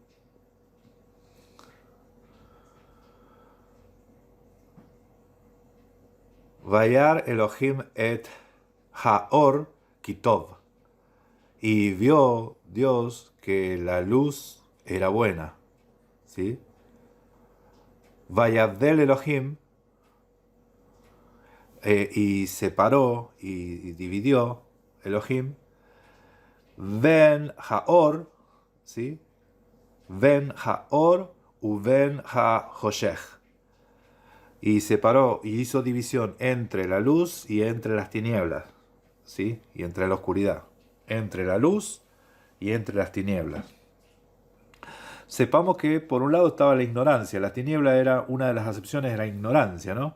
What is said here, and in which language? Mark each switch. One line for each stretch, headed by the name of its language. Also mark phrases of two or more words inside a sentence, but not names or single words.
Hebrew: וירא אלהים את האור כי טוב.
Spanish: Y vio Dios que la luz era buena, ¿sí?
Hebrew: ויבדל אלהים,
Spanish: y separó y dividió Elohim,
Hebrew: בין האור,
Spanish: ¿sí?
Hebrew: בין האור ובין החושך.
Spanish: Y separó y hizo división entre la luz y entre las tinieblas, ¿sí? Y entre la oscuridad. Entre la luz y entre las tinieblas. Sepamos que por un lado estaba la ignorancia, la tiniebla era una de las acepciones de la ignorancia, ¿no?